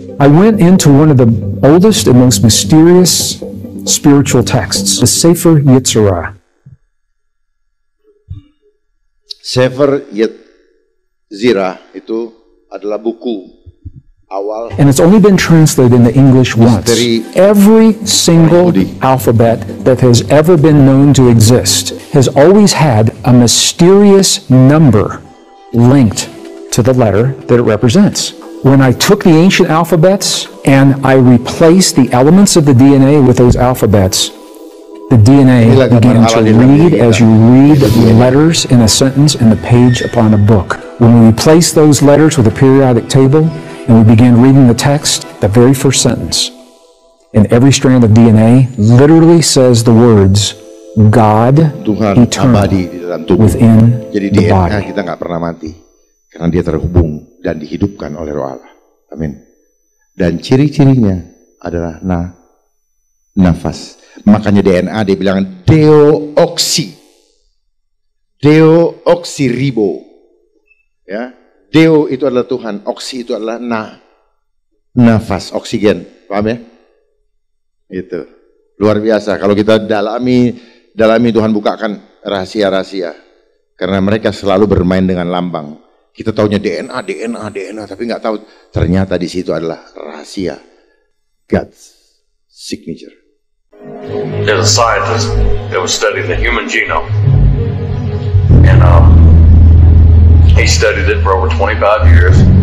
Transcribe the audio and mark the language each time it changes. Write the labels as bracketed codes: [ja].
[en] I went into one of the oldest and most mysterious spiritual texts, the Sefer Yetzirah. [id] Sefer Yetzirah itu adalah buku awal. [en] And it's only been translated into English once. Every single alphabet that has ever been known to exist has always had a mysterious number linked to the letter that it represents. When I took the ancient alphabets and I replaced the elements of the DNA with those alphabets, the DNA began to read as you read letters in a sentence in the page upon a book. When we replaced those letters with a periodic table and we began reading the text, the very first sentence in every strand of DNA literally says the words God eternal within [id] Jadi [en] the DNA body. [id] kita nggak pernah mati karena dia terhubung dan dihidupkan oleh Roh Allah. Amin. Dan ciri-cirinya adalah nafas. Makanya DNA dia bilang deoksiribo. Ya, deo itu adalah Tuhan, oksi itu adalah nafas, oksigen. Paham ya? Itu luar biasa. Kalau kita dalami Tuhan bukakan rahasia-rahasia. Karena mereka selalu bermain dengan lambang. Kita taunya DNA, tapi nggak tahu ternyata di situ adalah rahasia. [en] God's signature. There's a scientist that was studying the human genome, and he studied it for over 25 years.